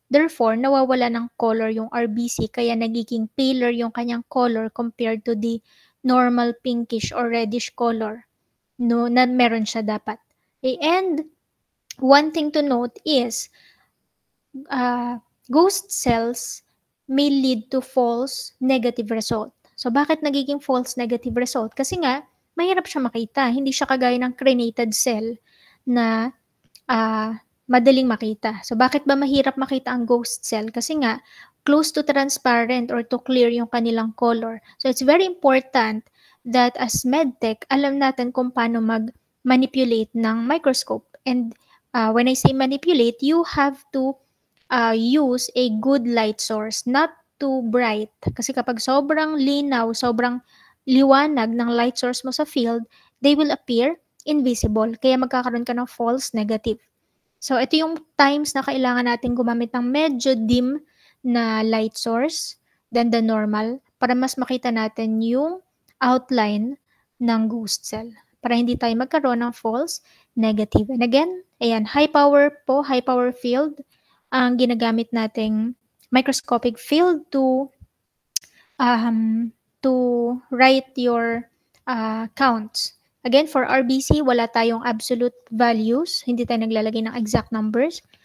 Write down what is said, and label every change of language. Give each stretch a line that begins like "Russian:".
English: Therefore, nawawala ng color yung RBC, kaya nagiging paler yung kanyang color compared to the normal pinkish or reddish color
Filipino: na meron siya dapat.
English: Okay, and one thing to note is ghost cells may lead to false negative result.
Filipino: So, bakit nagiging false negative result? Kasi nga, mahirap siya makita. Hindi siya kagaya ng crenated cell na madaling makita. So, bakit ba mahirap makita ang ghost cell?
English: Kasi nga, close to transparent or to clear yung kanilang color. So, it's very important that as medtech,
Filipino: alam natin kung paano mag-manipulate ng
English: microscope. And when I say manipulate, you have to use a good light source, not too bright.
Filipino: Kasi kapag sobrang linaw, sobrang liwanag ng light source mo sa field,
English: they will appear invisible.
Filipino: Kaya magkakaroon ka ng false negative. So, ito yung times na kailangan natin gumamit ng medyo dim na light source
English: than the normal
Filipino: para mas makita natin yung outline ng ghost cell para hindi tayo magkaroon ng false negative.
English: And again, ayan, high power field
Filipino: ang ginagamit nating
English: microscopic field um, to write your counts.
Filipino: Again, for RBC, wala tayong absolute values. Hindi tayo naglalagay ng exact numbers.